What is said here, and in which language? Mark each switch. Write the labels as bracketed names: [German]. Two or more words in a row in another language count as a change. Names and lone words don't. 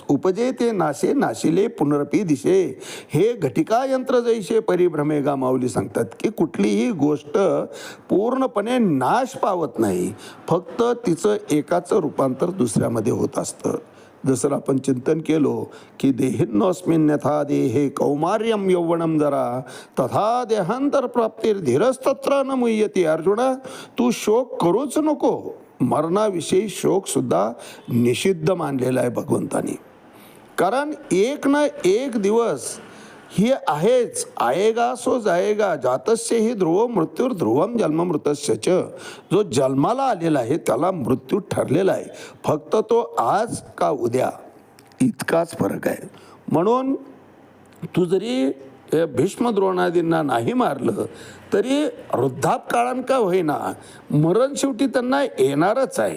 [Marathi] उपजे ते नाशे नाशिले पुनरपी दिशे हे घटिका यंत्र जैसे परिभ्रमे गा. माऊली सांगतात की कुठलीही गोष्ट पूर्णपणे नाश पावत नाही, फक्त तिचं एकाचं रूपांतर दुसऱ्यामध्ये होत असतं. जसं आपण चिंतन केलो की [Sanskrit] देहिन्नोस्मिन्यथा देहे कौमार्यम यौवनम जरा तथा देहांतर प्राप्तीर धीरस्तत्र न मुह्यती. [Marathi] अर्जुना, तू शोक करूच नको. मरणाविषयी शोक सुद्धा निषिद्ध मानलेला आहे भगवंतानी. कारण एक ना एक दिवस ही आहेच. [Hindi] आएगा सो जाएगा [Sanskrit] जातस्य ही ध्रुव मृत्यूर ध्रुवम जन्म मृतस्य च. [Marathi] जो जन्माला आलेला आहे त्याला मृत्यू ठरलेला आहे, फक्त तो आज का उद्या इतकाच फरक आहे. म्हणून तू जरी भीष्म द्रोणादींना नाही मारलं तरी वृद्धापकाळान का होईना मरण शेवटी त्यांना येणारच आहे.